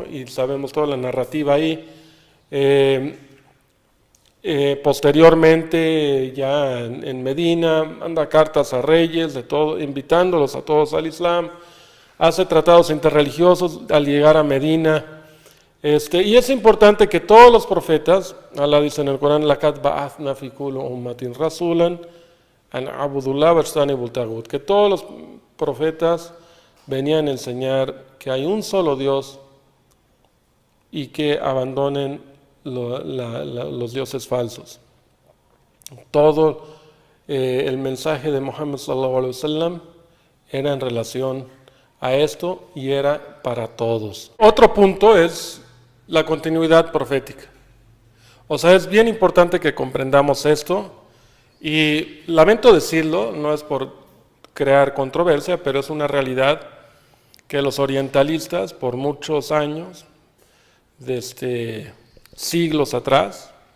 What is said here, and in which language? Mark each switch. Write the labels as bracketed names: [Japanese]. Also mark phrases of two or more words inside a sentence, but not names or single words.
[Spanish] Y sabemos toda la narrativa ahí. Posteriormente, ya en Medina, manda cartas a reyes, de todo, invitándolos a todos al Islam, hace tratados interreligiosos al llegar a Medina. Y es importante que todos los profetas, Allah dice en el Corán, [Arabic] "لقد بعثنا في كل أمة رسولا أن اعبدوا الله واجتنبوا الطاغوت", [Spanish] que todos los profetas venían a enseñar que hay un solo Dios y que abandonen los dioses falsos. Todo el mensaje de Muhammad [Arabic] صلى الله عليه وسلم [Spanish] era en relación a esto y era para todos. Otro punto es la continuidad profética. O sea, es bien importante que comprendamos esto, y lamento decirlo, no es por crear controversia, pero es una realidad que los orientalistas por muchos años, desde siglos atrás,